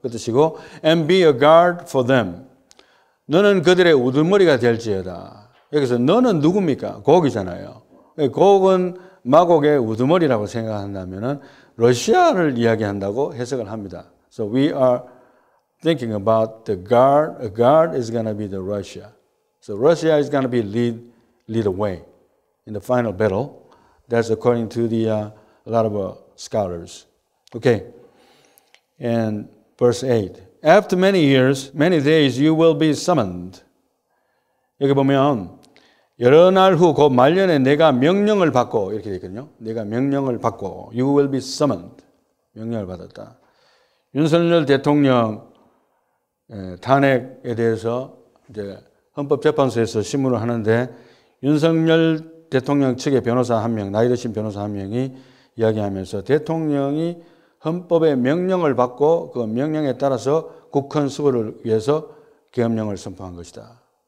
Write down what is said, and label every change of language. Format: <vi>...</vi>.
<ko>그 뜻이고,</ko> <en>and be a guard for them.</en> <ko>너는 그들의 우두머리가 될지어다. 여기서 너는 누굽니까? 곡이잖아요. 곡은 마곡의 우두머리라고 생각한다면은 러시아를 이야기한다고 해석을 합니다.</ko> <en>So we are thinking about the guard. A guard is going to be the Russia. So Russia is going to be lead away in the final battle. That's according to a lot of scholars. Okay. And verse 8. After many years, many days, you will be summoned.</en> <ko>여기 보면 여러 날 후 곧 말년에 내가 명령을 받고 이렇게 되어 있거든요. 내가 명령을 받고</ko> <en>you will be summoned.</en> <ko>명령을 받았다. 윤석열 대통령 탄핵에 대해서 이제 헌법재판소에서 심문을 하는데 윤석열 대통령 측의 변호사 한 명, 나이 드신 변호사 한 명이 이야기하면서 대통령이 헌법의 명령을 받고 그 명령에 따라서 국헌 수호를 위해서 계엄령을 선포한 것이다.</ko>